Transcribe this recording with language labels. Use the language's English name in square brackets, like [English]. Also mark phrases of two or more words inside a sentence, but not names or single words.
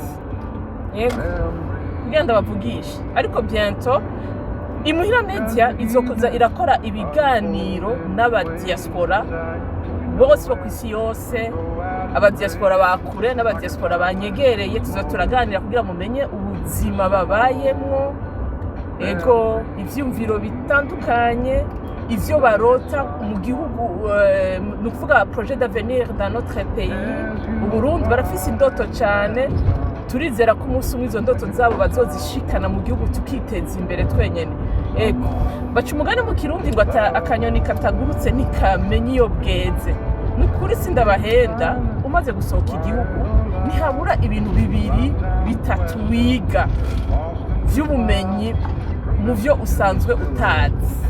[Rundi] Yego ngenda bavugisha, ariko bientôt Imuhira Media izokuza irakora ibiganiro n'abadiaspora bose bo kwisi yose, abadiaspora bakure n'abadiaspora banyegereye. Turaganira kugira mumenye ubuzima babayemwo, ego ivyumviro bitandukanye, ivyo barota mu gihugu, nukuvuga [French] projet d'avenir dans notre pays. [Rundi] Uburundi barafise indoto cyane, turizera ko umunsi umwe izo ndoto zabo bazozishikana mu gihugu tukiteza imbere twenyene. Ego baca umugani mu Kirundi ngo akanyoni katagurutse ntikamenye iyo bweze. Nukuri sindabahenda, umaze gusohoka igihugu ntihabura ibintu 2 bitatu wiga vy'ubumenyi mu vyo usanzwe utazi.